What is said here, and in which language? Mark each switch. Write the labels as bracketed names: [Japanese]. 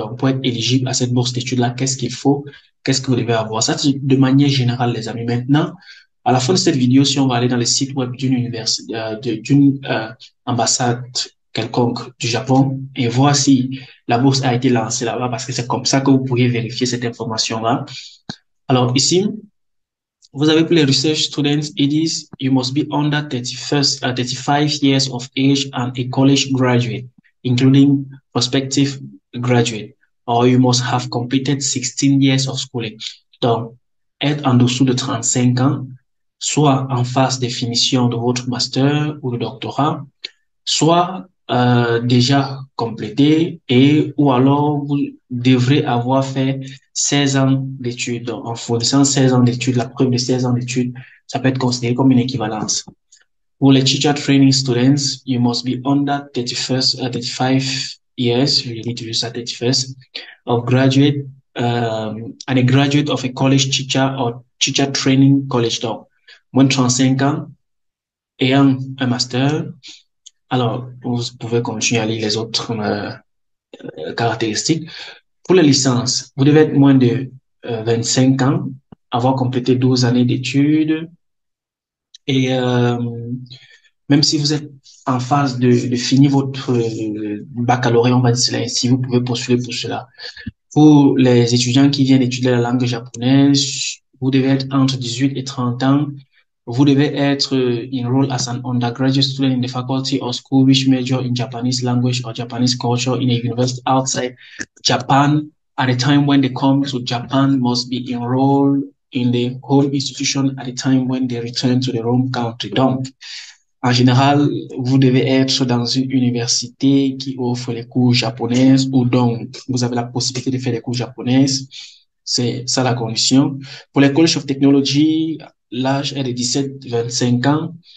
[French] Donc, pour être éligible à cette bourse d'études-là, qu'est-ce qu'il faut? Qu'est-ce que vous devez avoir? Ça, c'est de manière générale, les amis. Maintenant, à la fin de cette vidéo, si on va aller dans le site web d'une université, d'une ambassade quelconque du Japon et voir si la bourse a été lancée là-bas, parce que c'est comme ça que vous pourriez vérifier cette information-là. Alors, ici, vous avez pour les [English] research students, it is, you must be under 35 years of age and a college graduate, including prospective graduate, or you must have completed 16 years of schooling. [French] Donc, être en dessous de 35 ans, soit en phase de finition de votre master ou de doctorat, soit déjà complété et ou alors vous devrez avoir fait 16 ans d'études. Donc, en fournissant 16 ans d'études, la preuve de 16 ans d'études, ça peut être considéré comme une équivalence. Pour les [English] teacher training students, you must be under 35 years, you need to use that 31st, of graduate, and a graduate of a college teacher or teacher training college. [French] Donc, moins de 35 ans, ayant un master. Alors, vous pouvez continuer à lire les autres caractéristiques. Pour la licence, vous devez être moins de 25 ans, avoir complété 12 années d'études et même si vous êtes en phase de finir votre baccalauréat, on va dire cela ainsi, vous pouvez postuler pour cela. Pour les étudiants qui viennent étudier la langue japonaise, vous devez être entre 18 et 30 ans. Vous devez être [English] enrolled as an undergraduate student in the faculty or school which major in Japanese language or Japanese culture in a university outside Japan. At the time when they come to Japan, must be enrolled in the home institution at the time when they return to their home country. [French] Donc, en général, vous devez être dans une université qui offre les cours japonaises ou donc vous avez la possibilité de faire des cours japonaises. C'est ça la condition. Pour les College of Technology, l'âge est de 17-25 ans.